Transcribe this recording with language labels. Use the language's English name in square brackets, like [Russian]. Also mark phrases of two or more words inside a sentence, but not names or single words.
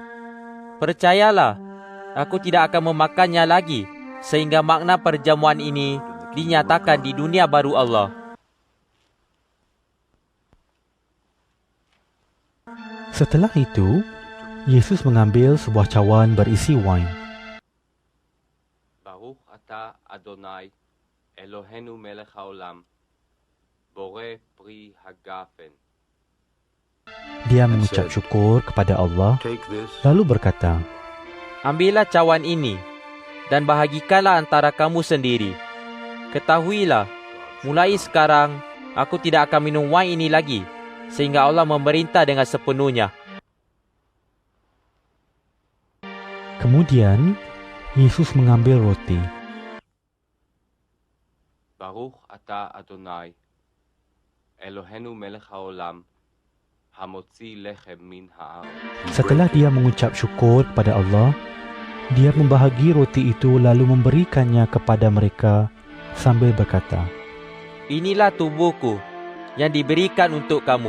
[Malay] Percayalah, aku tidak akan memakannya lagi sehingga makna perjamuan ini dinyatakan di dunia baru Allah." Setelah itu, Yesus mengambil sebuah cawan berisi wain. [Hebrew] ברוך אתה אדני אלהינו מלך העולם בורא פרי הגפן. [Malay] Dia mengucap syukur kepada Allah, lalu berkata, "Ambillah cawan ini dan bahagikanlah antara kamu sendiri. Ketahuilah, mulai sekarang aku tidak akan minum wain ini lagi sehingga Allah memerintah dengan sepenuhnya." Kemudian, Yesus mengambil roti. [Hebrew] ברוך אתה אדני אלהינו מלך העולם המוציא לחם מן הארץ. [Malay] Setelah dia mengucap syukur kepada Allah, dia membahagi roti itu lalu memberikannya kepada mereka sambil berkata, "Inilah tubuhku yang diberikan untuk kamu.